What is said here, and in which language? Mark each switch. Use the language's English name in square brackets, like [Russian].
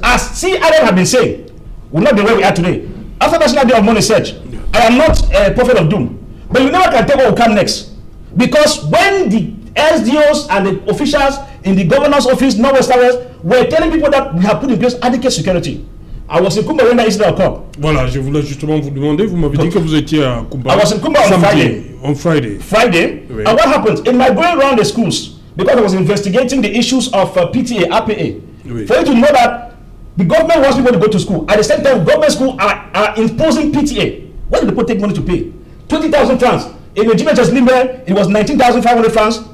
[English] As CRM have been saying, will not be where we are today. After National Day of Mourning Search, I am not a prophet of doom. But you never can tell what will come next. Because when the SDOs and the officials in the governor's office, Northwest Southwest, were telling people that we have put in place adequate security. I was in Kumba when that incident occurred. [French] Voilà, je voulais justement vous demander, vous m'avez dit que vous étiez à Kumba. [English] I was in Kumba on Friday. On Friday. Friday. [French] Oui. [English] And what happened? In my going around the schools, because I was investigating the issues of PTA, APA, [French] Oui. [English] for you to know that the government wants people to go to school. At the same time, government schools are imposing PTA. Where do the people take money to pay? 20,000 francs. In the GHS Limbe, it was 19,500 francs.